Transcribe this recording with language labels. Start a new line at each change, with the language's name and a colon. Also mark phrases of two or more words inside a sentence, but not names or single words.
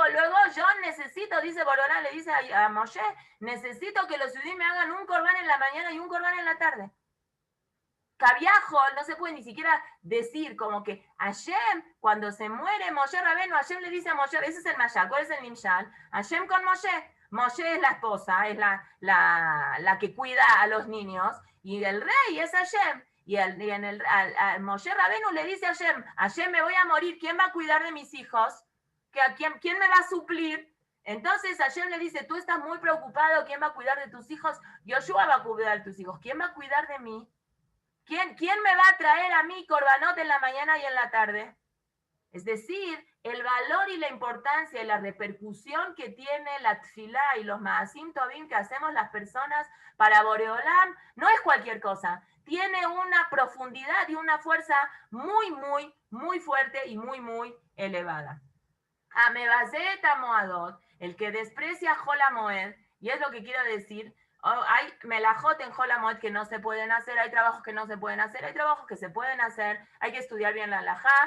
Spanish: Yo necesito, dice Borolán, le dice a Moshe, necesito que los judíos me hagan un corbán en la mañana y un corbán en la tarde. Cabiajo, no se puede ni siquiera decir como que Hashem, cuando se muere Moshe Rabenu, Hashem le dice a Moshe, ese es el Mashal, ¿cuál es el Nimshal? Hashem con Moshe. Moshe es la esposa, es la que cuida a los niños, y el rey es Hashem. Y a Moshe Rabenu le dice a Hashem, me voy a morir, ¿quién va a cuidar de mis hijos? ¿Quién me va a suplir? Entonces Hashem le dice, tú estás muy preocupado, ¿quién va a cuidar de tus hijos? Yoshua va a cuidar de tus hijos, ¿quién va a cuidar de mí? ¿Quién me va a traer a mí korbanot en la mañana y en la tarde? Es decir, el valor y la importancia y la repercusión que tiene la tfilá y los
Hebrew: מעשים טובים
Spanish: que hacemos las personas para Boreolam no es cualquier cosa. Tiene una profundidad y una fuerza muy, muy, muy fuerte y muy, muy elevada.
Hebrew: המבזה את המועדות,
Spanish: el que desprecia
Hebrew: חול המועד,
Spanish: y es lo que quiero decir, hay melajot en
Hebrew: חול המועד
Spanish: que no se pueden hacer, hay trabajos que no se pueden hacer, hay trabajos que se pueden hacer, hay que estudiar bien la halajá.